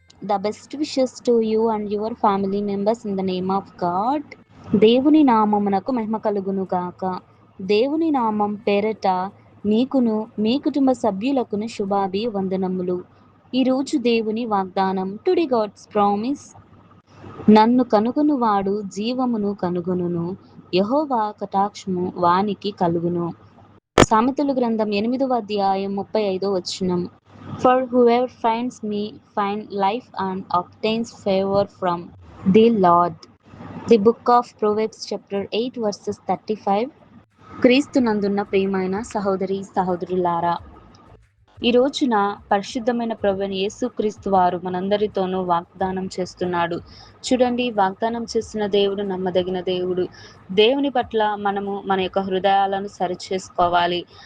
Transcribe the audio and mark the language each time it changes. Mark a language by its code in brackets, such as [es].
[en] The best wishes to you and your family members in the name of God. [te] దేవుని నామమునకు మహిమ కలుగును గాక. దేవుని నామం పేరట మీకును మీ కుటుంబ సభ్యులకును శుభాభివందనములు. ఈరోజు దేవుని వాగ్దానం. [en] Today God's promise. [te] నన్ను కనుగొనువాడు జీవమును కనుగొనును, యెహోవా కటాక్షము వానికి కలుగును. సామెతలు గ్రంథం 8వ అధ్యాయం 35వ వచనం. [en] For whoever finds me find life and obtains favor from the Lord. The book of Proverbs chapter 8 verses 35. [te] క్రీస్తునందున్న ప్రియమైన సహోదరి సహోదరులారా, ఈ రోజున పరిశుద్ధమైన ప్రభువైన యేసుక్రీస్తు వారు మనందరితోనూ వాగ్దానం చేస్తున్నాడు. చూడండి, వాగ్దానం చేస్తున్న దేవుడు నమ్మదగిన దేవుడు. దేవుని పట్ల మనము మన యొక్క హృదయాలను సరిచేసుకోవాలి.